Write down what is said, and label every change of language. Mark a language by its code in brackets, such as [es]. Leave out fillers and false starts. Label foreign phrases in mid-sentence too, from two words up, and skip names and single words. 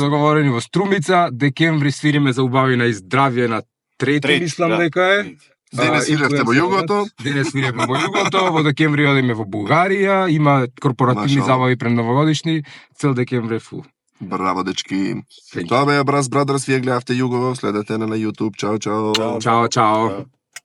[mk] сме договорени во Струмица, декември свириме за убавина и здравје на трети, мислам дека е. Денес свиревте во југото. Денес свиревме во југото, во декември одиме во Бугарија, има корпоративни Машала. забави пред новогодишни, цел декември е фул. Браво, дечки. [en] Thank you. [mk] Тоа беа Brass Brothers, вие гледавте Југо, следете на YouTube. Чао, чао. Чао. Чао, чао.